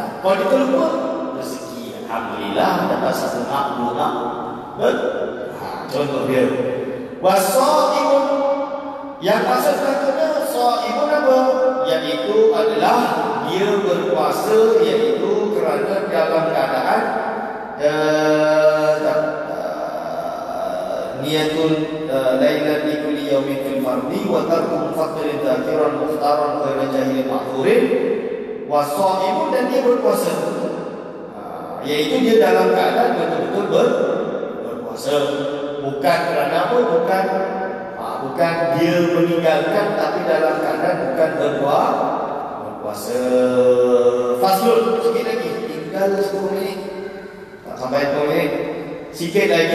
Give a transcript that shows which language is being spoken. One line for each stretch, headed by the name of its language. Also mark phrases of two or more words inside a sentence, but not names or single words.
Malay: Kalau dia terlupa, rezeki. Alhamdulillah, dapat satu hak, dua hak. Contoh dia. Wasaimun, yang maksud kata saimun apa? Iaitu adalah dia berpuasa, iaitu kerana dalam keadaan
Arabic: نية ليلا لكل يوم في الفرض وترك مفطر ذاكرا مختارا غير جاهل معذور وصائم,
Malay: dan dia berpuasa, iaitu dia dalam keadaan betul-betul berpuasa, bukan kerana apa? Bukan dia meninggalkan, tapi dalam keadaan bukan berpuasa. Faslun, sikit lagi, tinggal 10 minit, tak sampai 10 minit, sikit lagi.